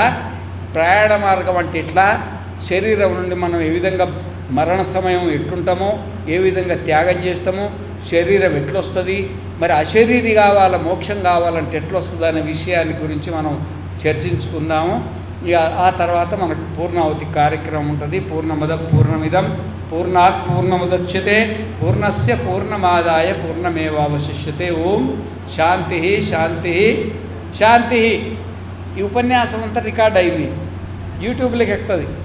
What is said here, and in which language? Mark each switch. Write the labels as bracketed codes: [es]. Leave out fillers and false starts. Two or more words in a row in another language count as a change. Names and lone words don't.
[te] ప్రయాణ మార్గం అంటే ఇట్లా శరీరం నుండి మనం ఏ విధంగా మరణ సమయం ఎట్లుంటామో, ఏ విధంగా త్యాగం చేస్తామో, శరీరం ఎట్లొస్తుంది, మరి అశరీరి కావాలా, మోక్షం కావాలంటే ఎట్లొస్తుంది అనే విషయాన్ని గురించి మనం చర్చించుకుందాము. ఇక ఆ తర్వాత మనకు పూర్ణావతి కార్యక్రమం ఉంటుంది. [sa] పూర్ణమద పూర్ణమిదం పూర్ణాత్ పూర్ణముదచ్యతే పూర్ణస్య పూర్ణమాదాయ పూర్ణమేవావశిష్యతే. ఓం శాంతి శాంతి శాంతి. [te] ఈ ఉపన్యాసం అంతా రికార్డ్ అయింది, యూట్యూబ్లోకి ఎక్కుతుంది.